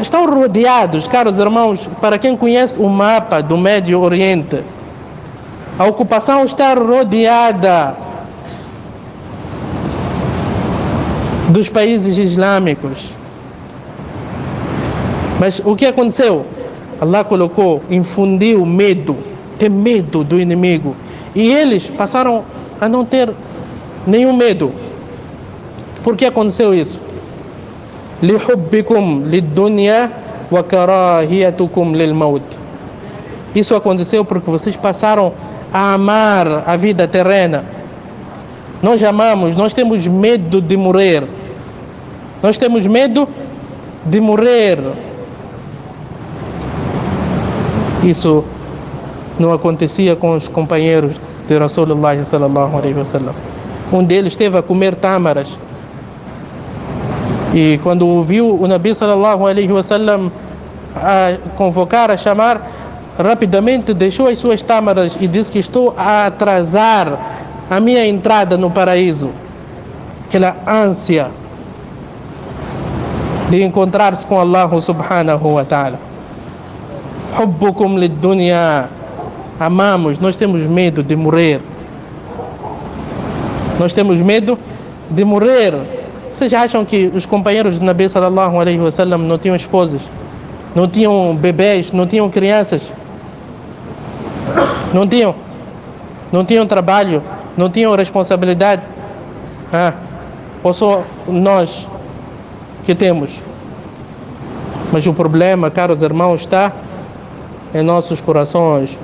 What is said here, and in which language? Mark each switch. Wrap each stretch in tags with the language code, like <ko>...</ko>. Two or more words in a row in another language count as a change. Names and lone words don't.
<pt>Estão rodeados, caros irmãos, para quem conhece o mapa do Médio Oriente, a ocupação está rodeada dos países islâmicos. Mas o que aconteceu? Allah colocou, infundiu medo, ter medo do inimigo. E eles passaram a não ter nenhum medo. Por que aconteceu isso?</pt> <ar>لِحُبِّكُمْ لِلدُّنْيَا وَكَرَاهِيَتُكُمْ لِلْمَوْتِ.</ar> <pt>Isso aconteceu porque vocês passaram a amar a vida terrena. Nós amamos, nós temos medo de morrer. Nós temos medo de morrer. Isso não acontecia com os companheiros de Rasulullah</pt> <ar>صلى الله عليه وسلم.</ar> <pt>Um deles esteve a comer tâmaras. E quando ouviu o Nabi</pt> <ar>صلى الله عليه وسلم</ar> <pt>a convocar, a chamar, rapidamente deixou as suas tâmaras e disse que estou a atrasar a minha entrada no paraíso. Aquela ânsia de encontrar-se com Allah</pt> <ar>سبحانه وتعالى. حبكم للدنيا.</ar> <pt>Amamos, nós temos medo de morrer. Nós temos medo de morrer. Vocês acham que os companheiros de Nabi</pt> <ar>صلى الله عليه وسلم</ar> <pt>não tinham esposas? Não tinham bebês? Não tinham crianças? Não tinham? Não tinham trabalho? Não tinham responsabilidade? Ou só nós que temos? Mas o problema, caros irmãos, está em nossos corações.</pt>